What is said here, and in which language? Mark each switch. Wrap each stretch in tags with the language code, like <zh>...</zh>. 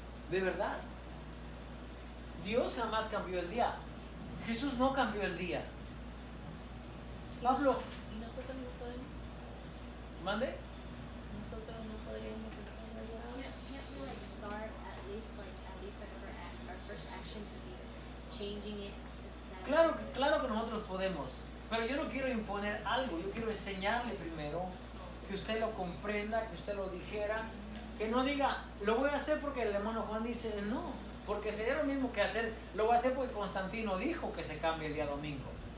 <es>De verdad. Dios jamás cambió el día. Jesús no cambió el día. Pablo. ¿Y nosotros no podemos? ¿Mande? Nosotros no podríamos estar allá.</es> <en>Can't we like start at least our first action to be changing it to Saturday?</en> <es>Claro que nosotros podemos. Pero yo no quiero imponer algo. Yo quiero enseñarle primero, que usted lo comprenda, que usted lo dijera, que no diga, lo voy a hacer porque el hermano Juan dice, no. Porque sería lo mismo que hacer, lo voy a hacer porque Constantino dijo que se cambie el día domingo.</es>